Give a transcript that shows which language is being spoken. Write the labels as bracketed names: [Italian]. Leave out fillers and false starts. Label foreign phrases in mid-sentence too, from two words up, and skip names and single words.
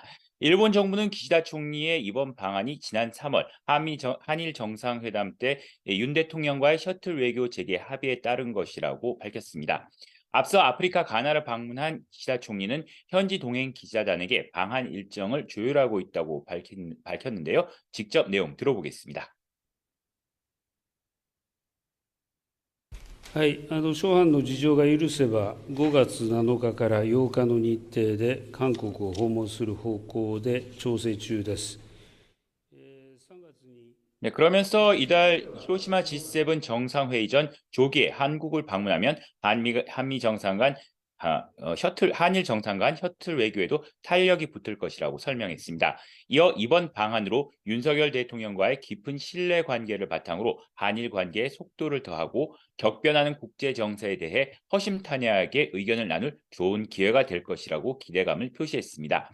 [Korean] 일본 정부는 기시다 총리의 이번 방안이 지난 3월 한일 정상회담 때 윤 대통령과의 셔틀 외교 재개 합의에 따른 것이라고 밝혔습니다. 앞서 아프리카 가나를 방문한 기시다 총리는 현지 동행 기자단에게 방한 일정을 조율하고 있다고 밝혔는데요. 직접 내용 들어보겠습니다. [Japanese] はい、諸般の事情が許せば、5月7日から8日の日程で韓国を訪問する方向で調整中です。3月に [Korean] 네, 그러면서 이달 히로시마 G7 정상회의 전 조기에 한국을 방문하면 한미 정상 간 한일 정상 간 셔틀 외교에도 탄력이 붙을 것이라고 설명했습니다. 이어 이번 방안으로 윤석열 대통령과의 깊은 신뢰 관계를 바탕으로 한일 관계의 속도를 더하고 격변하는 국제 정세에 대해 허심탄회하게 의견을 나눌 좋은 기회가 될 것이라고 기대감을 표시했습니다.